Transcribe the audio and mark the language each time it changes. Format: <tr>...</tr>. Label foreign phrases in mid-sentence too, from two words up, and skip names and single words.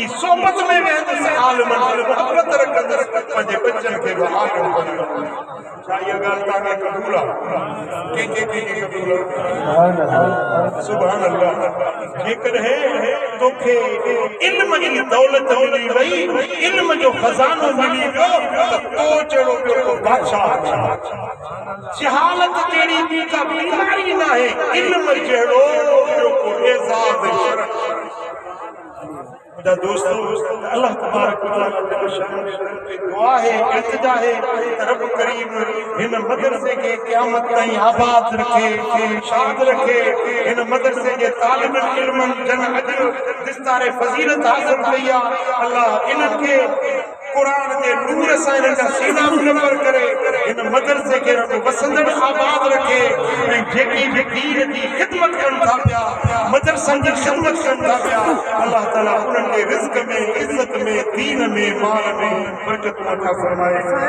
<sd>सोबत में वेंदुसि आलिम मोहब्बत रखंदुसि पंहिंजे बच्चनि खे बि आलिम बणाईंदुसि छा इहा ॻाल्हि तव्हांखे क़बूल आहे कंहिंखे क़बूल आहे</sd> <ar>سبحان الله</ar> <sd>जेकॾहिं तोखे इल्म जी दौलत मिली वई इल्म जो खज़ानो मिली वियो त तो जहिड़ो ॿियो को बादशाह जहालत जहिड़ी ॿी का बीमारी न आहे इल्म जहिड़ो ॿियो को एज़ाज़ मुंहिंजा दोस्तो</sd> <ar>الله تبارك وتعالى</ar> <sd>दुआ है इल्तिजा है रब करीम हिन मदरसे के क़यामत ताईं आबाद रखे शाद रखे हिन मदरसे जे तालिब इल्मनि जन अॼु दिस्तारे फज़ीलत हासिल कई आहे अल्लाह इन्हनि खे कुरान के नूर सां इन जा सीना मुनव्वर करे इन मदरसे के रब वसंदड़ आबाद रखे ऐं जेकी भी दीन जी खिदमत कन था पिया मदरसन जी खिदमत कन था पिया अल्लाह ताला उन्हनि खे रिज़्क़ में इज्जत में दीन में माल में बरकत अता फरमाए</sd>